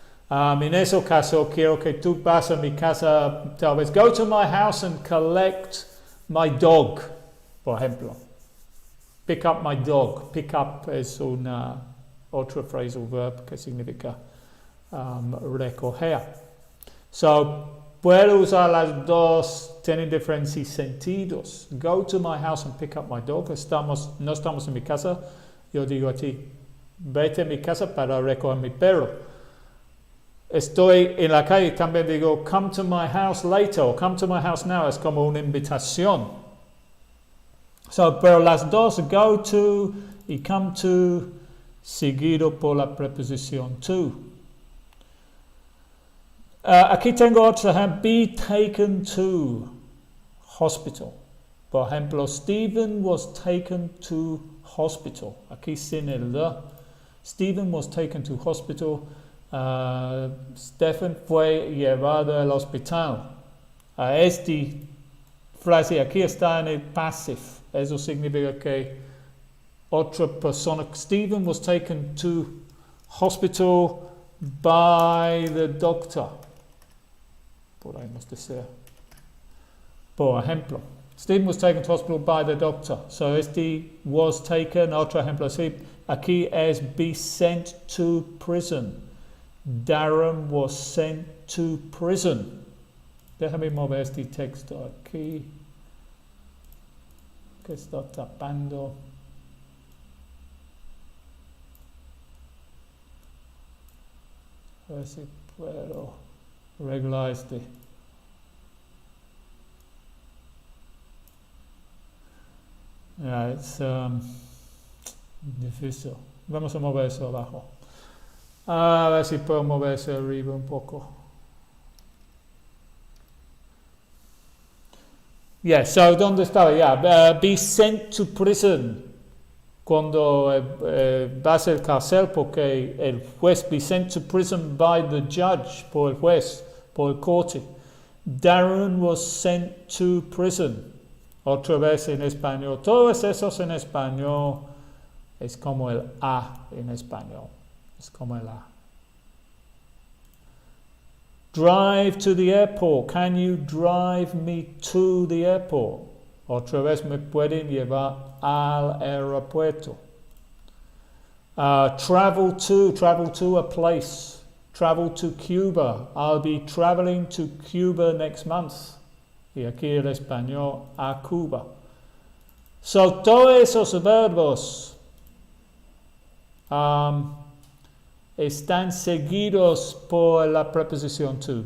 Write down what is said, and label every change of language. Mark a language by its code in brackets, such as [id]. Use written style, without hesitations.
[es] En ese caso quiero que tú vas a mi casa, tal vez, [en] go to my house and collect my dog, [es] por ejemplo. [en] Pick up my dog. [es] Pick up es una otra phrasal verb que significa recoger. So, puedo usar las dos, tienen diferentes sentidos. [en] Go to my house and pick up my dog. [es] No estamos en mi casa. Yo digo a ti, vete a mi casa para recoger mi perro. Estoy en la calle, también digo, [en] come to my house later o come to my house now. [es] Es como una invitación. So, pero las dos, go to y come to, seguido por la preposición to. Aquí tengo otro ejemplo, [en] be taken to hospital. [es] Por ejemplo, [en] Stephen was taken to hospital. [es] Aquí sin el the. [en] Stephen was taken to hospital. [es] Stephen fue llevado al hospital. Esta frase aquí está en el passive. Eso significa que otra persona, [en] Stephen was taken to hospital by the doctor. [es] Podemos decir. Por ejemplo, [en] Stephen was taken to hospital by the doctor. [es] So was taken, otro ejemplo así. Aquí es [en] be sent to prison. Darren was sent to prison. [es] Déjame mover este texto aquí. Que está tapando. A ver si puedo arreglar este. Es difícil. Vamos a mover eso abajo. A ver si puedo moverse arriba un poco. [en] Yeah, so [es] ¿dónde estaba? [en] Yeah, be sent to prison. [es] Cuando vas al cárcel porque el juez, [en] be sent to prison by the judge, [es] por el juez, por el corte. [en] Darren was sent to prison. [es] Otra vez en español. Todos esos en español es como el A en español. Es como el A. [en] Drive to the airport. Can you drive me to the airport? [es] Otra vez me pueden llevar al aeropuerto. [en] Travel to a place. Travel to Cuba. I'll be traveling to Cuba next month. [es] Y aquí el español a Cuba. So, todos esos verbos están seguidos por la preposición to.